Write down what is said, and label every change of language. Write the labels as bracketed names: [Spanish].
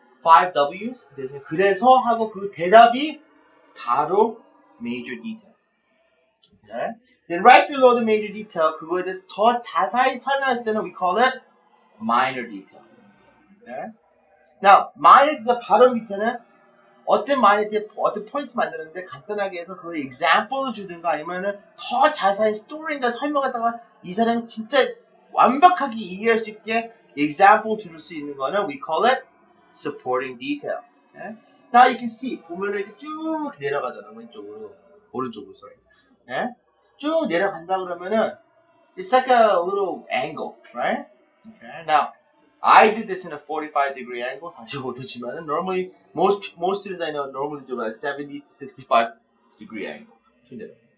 [English] 5Ws. [Korean] 그래서 하고 그 대답이 바로 major detail. [English] Okay? Then right below the major detail, [Korean] 그거에 대해서 더 자세히 설명했을 때는 [English] we call it minor detail. Okay? [Korean] Now, minor detail 바로 밑에는 어떤 minor detail, 어떤 포인트 만드는데 간단하게 해서 그 example을 주든가 아니면은 더 자세히 스토리인가 설명하다가 이 사람이 진짜 완벽하게 이해할 수 있게 example 줄 수 있는 거는 [English] we call it supporting detail. Okay? Now you can see [Korean] 보면은 이렇게 쭉 내려가잖아 오른쪽으로 [English] sorry. Okay? [Korean] 쭉 내려간다 그러면은 [English] it's like a little angle, right? Okay. Now I did this in a 45-degree angle, [Korean] 45도지만은 [English] normally most students I know normally do like 70 to 65-degree angle. Okay.